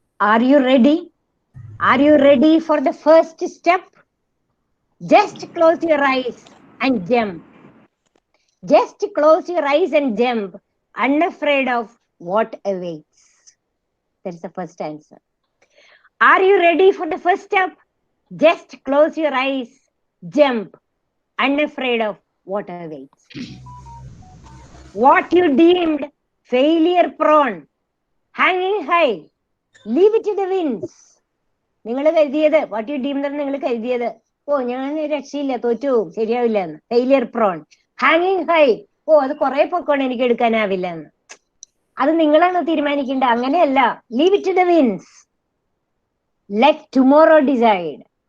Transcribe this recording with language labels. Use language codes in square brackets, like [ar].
[en] Are you ready? Are you ready for the first step? Just close your eyes and jump. Just close your eyes and jump, unafraid of what awaits. That's the first answer. Are you ready for the first step? Just close your eyes, jump, unafraid of what awaits. What you deemed failure prone, hanging high, leave it to the winds. [ml] നിങ്ങൾ കരുതിയത്, [en] what you deem [ml] എന്ന് നിങ്ങൾ കരുതിയത്, ഓ ഞാൻ രക്ഷയില്ല, തോറ്റു, ശരിയാവില്ല എന്ന്, [en] failure prawn, ഹാങ്ങിങ് high, [ml] ഓ അത് കുറെ പൊക്കോണ്ട് എനിക്ക് എടുക്കാനാവില്ല എന്ന്. അത് നിങ്ങളാണ് തീരുമാനിക്കേണ്ടത്, അങ്ങനെയല്ല. [en] Leave it to the winds, let tomorrow decide.